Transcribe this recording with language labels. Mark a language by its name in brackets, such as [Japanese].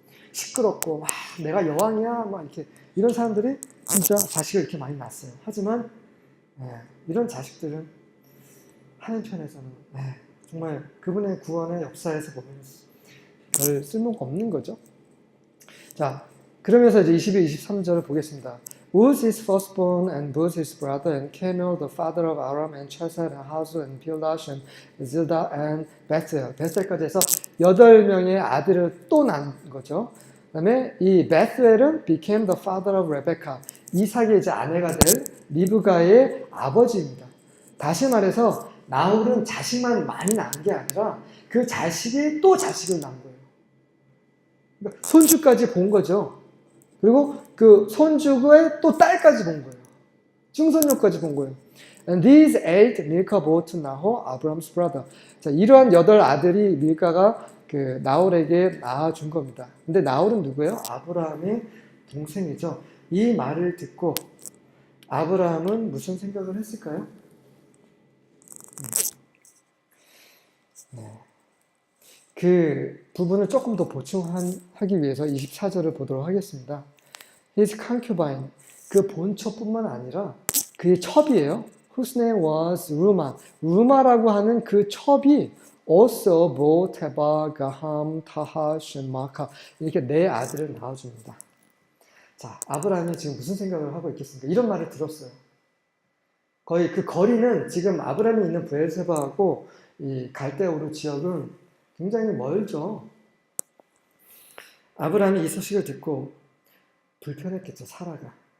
[Korean] 시끄럽고 막 내가 여왕이야 막 이렇게 이런 사람들이 진짜 자식을 이렇게 많이 낳았어요. 하지만 이런 자식들은 하나님 편에서는 정말 그분의 구원의 역사에서 보면 별 쓸모가 없는 거죠. 자, 그러면서 이제 22, 23절을 보겠습니다. [English] Uz is firstborn and Buz his brother and Kemuel the father of Aram and Chesed and Hazu and Pildash and Zildah and Bethel. [Korean] 베셀까지 해서 8명의 아들을 또 낳은 거죠. 그 다음에 이 베셀은 [English] became the father of Rebecca. [Korean] 이삭의 이제 아내가 될 리브가의 아버지입니다. 다시 말해서 나홀은 자식만 많이 낳은 게 아니라 그 자식이 또 자식을 낳은 거예요. 그러니까 손주까지 본 거죠. 그리고 그 손주의 또 딸까지 본 거예요. 증손녀까지 본 거예요. [English] And these 8 Milcah bore to Nahor, Abraham's brother. [Korean] 자, 이러한 8 아들이 밀카가 그 나홀에게 낳아준 겁니다. 근데 나홀은 누구예요? 아브라함의 동생이죠. 이 말을 듣고 아브라함은 무슨 생각을 했을까요? 그 부분을 조금 더 보충하기 위해서 24절을 보도록 하겠습니다. [English] His concubine, [Korean] 그 본처뿐만 아니라 그의 첩이에요. [English] Whose name was Ruma. [Korean] 루마라고 하는 그 첩이 [English] also bore Teba, Gaham, Tahash, and Maacah. [Korean] 이렇게 4 아들을 낳아줍니다. 자, 아브라함이 지금 무슨 생각을 하고 있겠습니까? 이런 말을 들었어요. 거의 그 거리는 지금 아브라함이 있는 브엘세바하고 이 갈대아 우르 지역은 굉장히 멀죠. 아브라함이 이 소식을 듣고 불편했겠죠, 사라가.